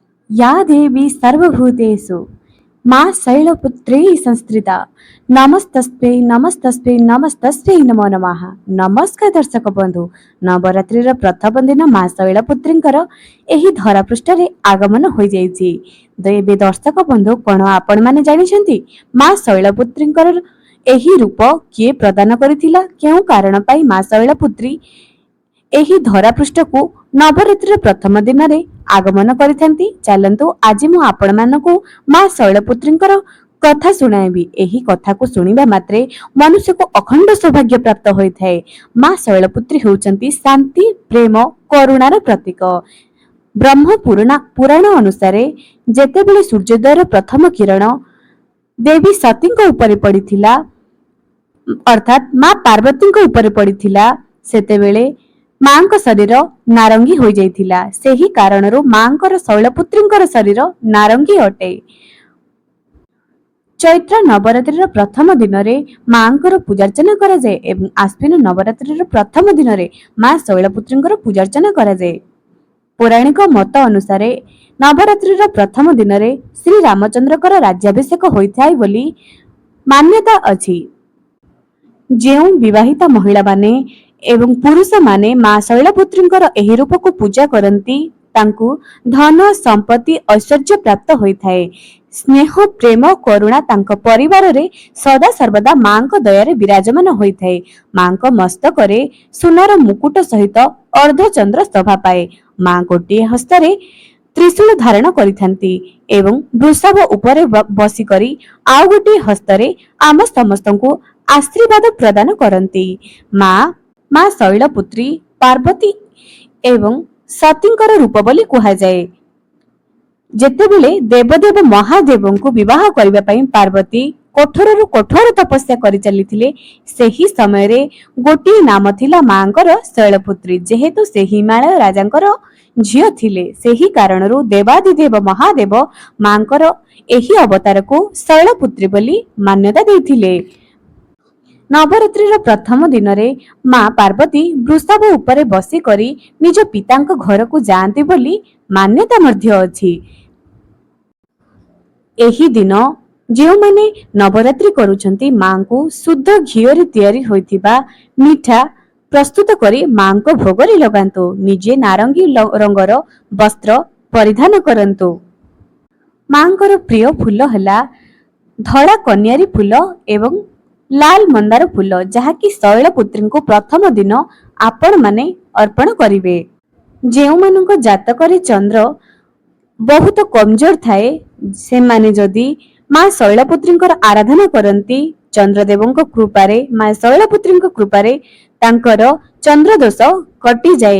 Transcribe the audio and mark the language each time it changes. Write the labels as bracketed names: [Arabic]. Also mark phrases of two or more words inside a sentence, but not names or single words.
[Sanskrit] या देवी सर्वभूतेषु मां शैलपुत्री संस्थिता नमस्तस्मै नमस्तस्मै नमस्तस्मै नमो नमः। [Odia] ନମସ୍କାର ଦର୍ଶକ ବନ୍ଧୁ, ନବରାତ୍ରି ପ୍ରଥମ ଦିନ ମା' ଶୈଳପୁତ୍ରୀଙ୍କର ଏହି ଧରା ପୃଷ୍ଠ ରେ ଆଗମନ ହୋ ଯାଇଛି। ଏବେ ଦର୍ଶକ ବନ୍ଧୁ କଣ ଆପଣ ମାନେ ଜାଣିଛନ୍ତି ମା' ଶୈଳପୁତ୍ରୀଙ୍କର ଏହି ରୂପ କିଏ ପ୍ରଦାନ କରିଥିଲା, କେଉଁ କାରଣ ପାଇଁ ମା' ଶୈଳପୁତ୍ରୀ ଏହି ଧରା ପୃଷ୍ଠ କୁ ନବରାତ୍ରି ପ୍ରଥମ ଦିନ ରେ ଆଗମନ କରିଥାନ୍ତି। ଚାଲନ୍ତୁ ଆଜି ମୁଁ ଆପଣ ମାନଙ୍କୁ ମା' ଶୈଳପୁତ୍ରୀଙ୍କର କଥା ଶୁଣାଇବି। ଏହି କଥା କୁ ଶୁଣିବା ମାତ୍ରେ ମନୁଷ୍ୟ କୁ ଅଖଣ୍ଡ ସୌଭାଗ୍ୟ ପ୍ରାପ୍ତ ହୋଇଥାଏ। ମା' ଶୈଳପୁତ୍ରୀ ହେଉଛନ୍ତି ଶାନ୍ତି ପ୍ରେମ କରୁଣାର ପ୍ରତୀକ। ବ୍ରହ୍ମ ପୁରାଣ ଅନୁସାର ଯେତେବେଳେ ସୂର୍ଯ୍ୟୋଦୟର ପ୍ରଥମ କିରଣ ଦେବୀ ସତୀଙ୍କ ଉପରେ ପଡ଼ିଥିଲା, ଅର୍ଥାତ ମା' ପାର୍ବତୀଙ୍କ ଉପରେ ପଡ଼ିଥିଲା, ସେତେବେଳେ ମା'ଙ୍କ ଶରୀର ନାରଙ୍ଗୀ ହୋ ଯାଇଥିଲା। ସେହି କାରଣରୁ ମା'ଙ୍କର ଶୈଳପୁତ୍ରୀଙ୍କର ଶରୀର ନାରଙ୍ଗୀ ଅଟେ। ଚୈତ୍ର ନବରାତ୍ରି ପ୍ରଥମ ଦିନ ରେ ମା'ଙ୍କର ପୂଜାର୍ଚ୍ଚନା କରା ଯାଏ ଏବଂ ଆଶ୍ୱିନ ନବରାତ୍ରି ପ୍ରଥମ ଦିନ ରେ ମା' ଶୈଳପୁତ୍ରୀଙ୍କର ପୂଜାର୍ଚ୍ଚନା କରା ଯାଏ। ପୌରାଣିକ ମତ ଅନୁସାର ନବରାତ୍ରି ପ୍ରଥମ ଦିନ ରେ ଶ୍ରୀ ରାମଚନ୍ଦ୍ରଙ୍କର ରାଜ୍ୟାଭିଷେକ ହୋଇଥାଏ ବୋଲି ମାନ୍ୟତା ଅଛି। ଯେଉଁ ବିବାହିତା ମହିଳା ମାନେ ଏବଂ ପୁରୁଷ ମାନେ ମା' ଶୈଳପୁତ୍ରୀଙ୍କର ଏହି ରୂପ କୁ ପୂଜା କରନ୍ତି, ତାଙ୍କୁ ଧନ ସମ୍ପତ୍ତି ଐଶ୍ୱର୍ଯ୍ୟ ପ୍ରାପ୍ତ ହୋଇଥାଏ। ସ୍ନେହ ପ୍ରେମ କରୁଣା ତାଙ୍କ ପରିବାର ରେ ସଦା ସର୍ବଦା ମା'ଙ୍କ ଦୟା ରେ ବିରାଜମାନ ହୋଇଥାଏ। ମା'ଙ୍କ ମସ୍ତକ ରେ ସୁନାର ମୁକୁଟ ସହିତ ଅର୍ଦ୍ଧଚନ୍ଦ୍ର ଶୋଭା ପାଏ। ମା' ଗୋଟେ ହସ୍ତ ରେ ତ୍ରିଶୂଳ ଧାରଣ କରିଥାନ୍ତି ଏବଂ ବୃଷଭ ଉପରେ ବସି କରି ଆଉ ଗୋଟେ ହସ୍ତ ରେ ଆମ ସମସ୍ତଙ୍କୁ ଆଶୀର୍ବାଦ ପ୍ରଦାନ କରନ୍ତି। ମା' ଶୈଳପୁତ୍ରୀ ପାର୍ବତୀ ଏବଂ ସତୀଙ୍କର ରୂପ ବୋଲି କୁହା ଯାଏ। ଯେତେବେଳେ ଦେବଦେବ ମହାଦେବଙ୍କୁ ବିବାହ କରିବା ପାଇଁ ପାର୍ବତୀ କଠୋରରୁ କଠୋର ତପସ୍ୟା କରି ଚାଲିଥିଲେ, ସେହି ସମୟ ରେ ଗୋଟିଏ ନାମ ଥିଲା ମା'ଙ୍କର ଶୈଳପୁତ୍ରୀ। ଯେହେତୁ ସେ ହିମାଳୟ ରାଜାଙ୍କର ଝିଅ ଥିଲେ, ସେହି କାରଣରୁ ଦେବାଦିଦେବ ମହାଦେବ ମା'ଙ୍କର ଏହି ଅବତାର କୁ ଶୈଳପୁତ୍ରୀ ବୋଲି ମାନ୍ୟତା ଦେଇଥିଲେ। ନବରାତ୍ରି ପ୍ରଥମ ଦିନ ରେ ମା' ପାର୍ବତୀ ବୃଷଭ ଉପରେ ବସି କରି ନିଜ ପିତାଙ୍କ ଘର କୁ ଯାଆନ୍ତି ବୋଲି ମାନ୍ୟତା ମଧ୍ୟ ଅଛି। ଏହି ଦିନ ଯେଉଁ ମାନେ ନବରାତ୍ରି କରୁଛନ୍ତି ମା' କୁ ଶୁଦ୍ଧ ଘିଅରେ ତିଆରି ହୋଇଥିବା ମିଠା ପ୍ରସ୍ତୁତ କରି ମା' କୁ ଭୋଗରେ ଲଗାନ୍ତୁ। ନିଜେ ନାରଙ୍ଗୀ ରଙ୍ଗର ବସ୍ତ୍ର ପରିଧାନ କରନ୍ତୁ। ମା'ଙ୍କର ପ୍ରିୟ ଫୁଲ ହେଲା ଧଳା କନିଅର ଫୁଲ ଏବଂ ଲାଲ ମନ୍ଦାର ଫୁଲ, ଯାହାକି ଶୈଳପୁତ୍ରୀ କୁ ପ୍ରଥମ ଦିନ ଆପଣ ମାନେ ଅର୍ପଣ କରିବେ। ଯେଉଁ ମାନଙ୍କ ଜାତକ ରେ ଚନ୍ଦ୍ର ବହୁତ କମଜୋର ଥାଏ, ସେ ମାନେ ଯଦି ମା' ଶୈଳପୁତ୍ରୀ ଆରାଧନା କରନ୍ତି, ଚନ୍ଦ୍ରଦେବଙ୍କ କୃପାରେ ମା' ଶୈଳପୁତ୍ରୀ କୃପାରେ ତାଙ୍କର ଚନ୍ଦ୍ର ଦୋଷ କଟି ଯାଏ।